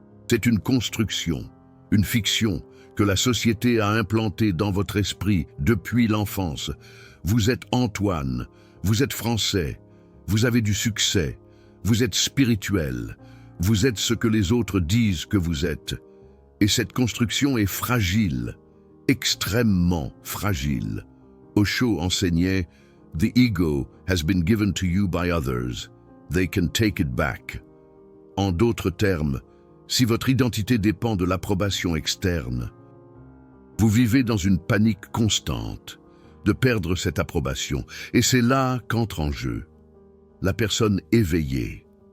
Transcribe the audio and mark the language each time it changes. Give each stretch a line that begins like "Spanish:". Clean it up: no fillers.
French: C'est une construction, une fiction que la société a implantée dans votre esprit depuis l'enfance. Vous êtes Antoine, vous êtes français, vous avez du succès, vous êtes spirituel, vous êtes ce que les autres disent que vous êtes. Et cette construction est fragile, extrêmement fragile. Osho enseignait
English: « The ego has been given to you by others. They can take it back ».
French: En d'autres termes, si votre identité dépend de l'approbation externe, vous vivez dans une panique constante de perdre cette approbation. Et c'est là qu'entre en jeu la personne éveillée.